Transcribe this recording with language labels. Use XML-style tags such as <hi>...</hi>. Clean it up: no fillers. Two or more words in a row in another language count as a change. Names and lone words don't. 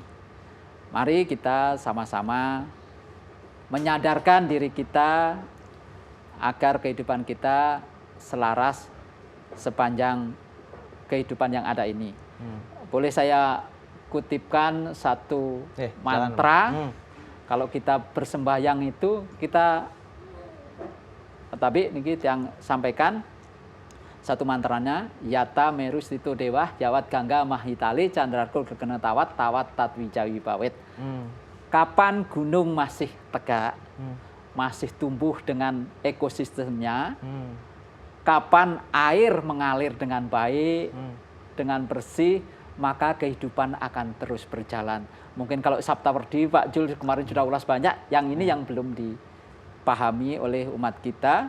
<id>Mari kita sama-sama menyadarkan diri kita agar kehidupan kita selaras sepanjang kehidupan yang ada ini. Boleh saya kutipkan satu mantra. Kalau kita bersembahyang itu kita, tapi ini yang sampaikan satu mantranya,</id> <sa>yata meru stito dewa jawat gangga mahitali candrakul gegena tawat tatwijawi bawet.</sa> <id>Kapan gunung masih tegak, masih tumbuh dengan ekosistemnya, kapan air mengalir dengan baik, dengan bersih, maka kehidupan akan terus berjalan. Mungkin kalau Saptawardi Pak Jul kemarin sudah ulas banyak, yang ini yang belum dipahami oleh umat kita.</id>